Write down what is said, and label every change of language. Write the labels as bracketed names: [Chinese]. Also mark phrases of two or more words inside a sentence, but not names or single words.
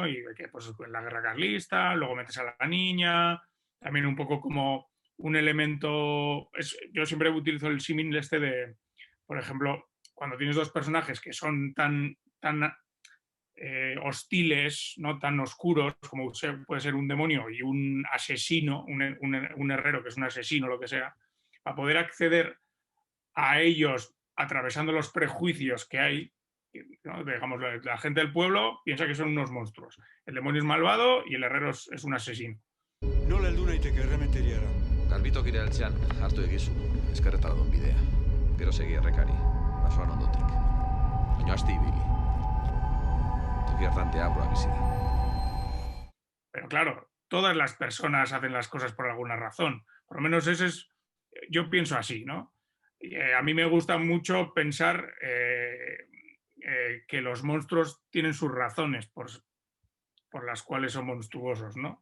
[Spanish] Y de que pues en la guerra carlista, luego metes a la niña, también un poco como un elemento, yo siempre utilizo el símil este de, por ejemplo, cuando tienes dos personajes que son tan hostiles, no tan oscuros como puede ser un demonio y un asesino, un herrero que es un asesino, lo que sea, para poder acceder a ellos atravesando los prejuicios que hay, ¿no? Digamos, la gente del pueblo piensa que son unos monstruos. El demonio es malvado y el herrero es un asesino. [Basque] Nola heldu naiteke errementeriara? Garbitoki heltzean hartu egizu, eskerretara duen bidea. Gero segi errekari, basoan ondotik. Baina asti ibili. Toki hartan deabroa bizi. [Spanish] Pero claro, todas las personas hacen las cosas por alguna razón. Por lo menos ese es, yo pienso así, ¿no? A mí me gusta mucho pensar que los monstruos tienen sus razones por las cuales son monstruosos, ¿no?